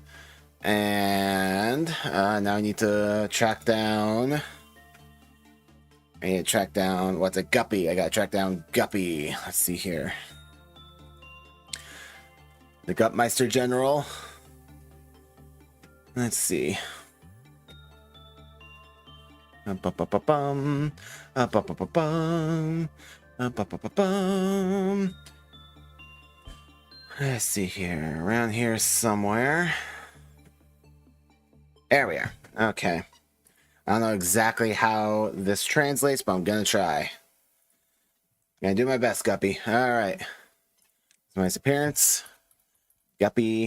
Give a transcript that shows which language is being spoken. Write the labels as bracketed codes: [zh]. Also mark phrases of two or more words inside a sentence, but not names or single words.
[en] And now I need to track down. What's a Guppy? I gotta track down Guppy. Let's see here. The Gutmeister General. Let's see. Ba-ba-ba-bum. Ba-ba-ba-bum. Ba-ba-ba-bum. Let's see here. Around here somewhere. There we are. Okay. I don't know exactly how this translates, but I'm gonna try. Gonna do my best, Guppy. Alright. Nice appearance. Guppy.